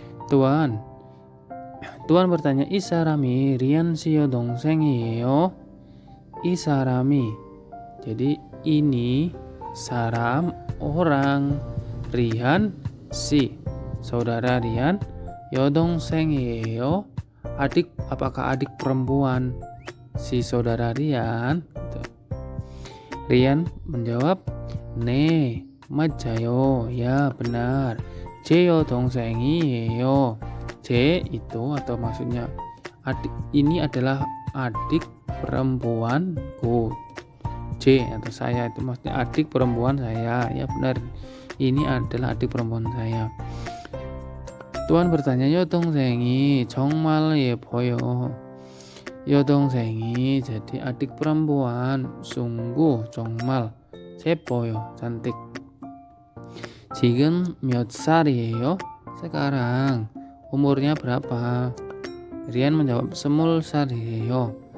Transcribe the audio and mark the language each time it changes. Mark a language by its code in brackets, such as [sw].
[id] Tuan bertanya, [ko] 이 사람이 리안 씨의 동생이에요? 이 사람이, [id] jadi ini saram orang, Rian si saudara Rian, [ko] 여동생이에요? [id] Adik, apakah adik perempuan si saudara Rian? Rian menjawab, [ko] 네, 맞아요. [id] Ya, benar. [ko] 제 여동생이에요. [id] 제 itu atau maksudnya adik, ini adalah adik perempuanku. J atau saya itu maksudnya adik perempuan saya. Ya, benar. Ini adalah adik perempuan saya. Tuan bertanya, [ko] 여동생이 정말 예뻐요. [id] 여동생이 jadi adik perempuan, sungguh [ko] 정말 예뻐요, [id] cantik. [ko] 지금 몇 살이에요? [id] Sekarang umurnya berapa? Rian menjawab, [ko] 20살이에요.